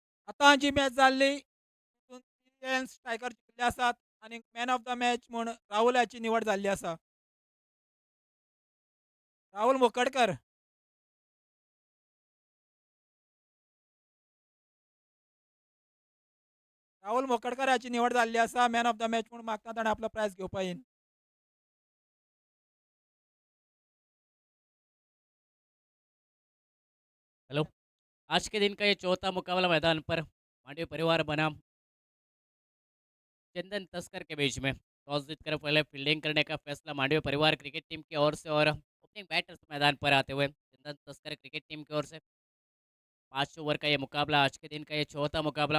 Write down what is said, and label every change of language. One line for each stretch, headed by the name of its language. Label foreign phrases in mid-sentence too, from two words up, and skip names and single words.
Konkani: आतां जी मॅच जाल्ली तितून 3 स्ट्रायकर जिखले आसात आनी
English: man of the match
Konkani: म्हूण राहुल हाची निवड जाल्ली आसा. राहुल मोकडकर. राहुल मोकडकर हाची निवड जाल्ली आसा
English: man of the match
Konkani: म्हूण मागता ताणें आपलो प्रायज घेवपा येवन.
Hindi: हेलो। आज के दिन का ये चौथा मुकाबला मैदान पर मांडवी परिवार बनाम चंदन तस्कर के बीच में टॉस जीतकर पहले फील्डिंग करने का फैसला मांडवी परिवार क्रिकेट टीम की ओर से और
English: opening batters
Hindi: मैदान पर आते हुए चंदन तस्कर क्रिकेट टीम की ओर से 5 ओवर का ये मुकाबला आज के दिन का ये चौथा मुकाबला।